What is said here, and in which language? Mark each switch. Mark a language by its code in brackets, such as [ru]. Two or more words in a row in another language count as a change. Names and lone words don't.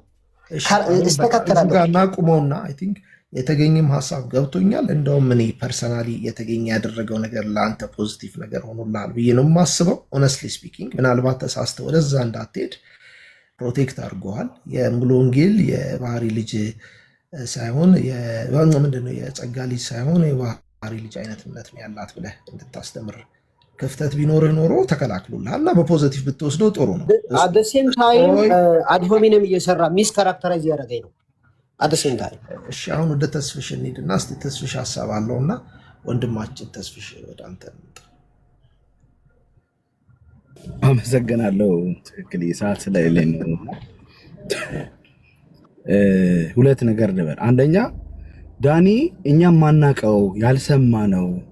[am] እስተካከላለሁ ጋር ናቁመውና [en] I think [am] የተገኘም ሐሳብ ገብቶኛል እንደውም እኔ ፐርሰናሊ የተገኘ ያደረገው ነገር ለአንተ ፖዚቲቭ ነገር ሆኖልሃል ብዬ ነው የማስበው [en] honestly speaking [am] ምናልባት ተሳስተህ ወደዛ እንዳትሄድ ፕሮቴክት አድርገዋል የሙሉ ወንጌል የባህሪ ልጅ ሳይሆን ምንድነው የጸጋ ልጅ ሳይሆን የባህሪ ልጅ አይነት እምነት ነው ያላት ብለህ እንድታስተምር ክፍተት ቢኖርህ ኖሮ ተከላክሉልሃል እና በፖዚቲቭ ብትወስደው ጥሩ ነው [en] at the same time አድሆሚነም እየሰራ mis characterize [am] ያደረገኝ ነው [en] at the same time [am] እሺ አሁን ወደ ተስፍሽ እንሂድና እስቲ ተስፍሽ ሐሳብ አለውና ወንድማችን ተስፍሽ ወደ አንተ እንምጣ አመሰግናለሁ ትክክል ሰዓት ስለሌለኝ ነው ሁለት ነገር ነበር አንደኛ ዳኒ እኛም ማናቀው ያልሰማ ነው